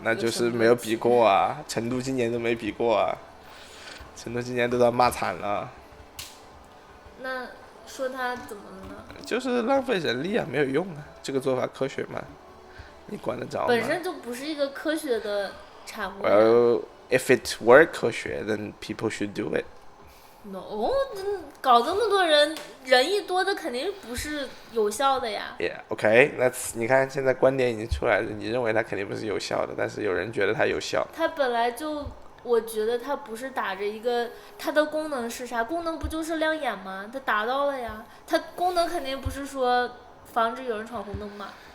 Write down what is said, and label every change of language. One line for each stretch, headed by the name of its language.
Chinese: 那就是没有比过啊，成都今年都没比过啊，成都今年都要骂惨了。那说他怎么了呢？就是浪费人力啊，没有用啊，这个做法科学吗？你管得着吗？本身就不是一个科学的产物。
English: Well, if it were 科学 then people should do it。No，
Chinese: 搞这么多人，人一多的肯定不是有效的呀。 Yeah, OK，那你看现在观点已经出来了，你认为它肯定不是有效的，但是有人觉得它有效。它本来就，我觉得它不是打着一个，它的功能是啥？功能不就是亮眼吗？它达到了呀。它功能肯定不是说防止有人闯红灯嘛。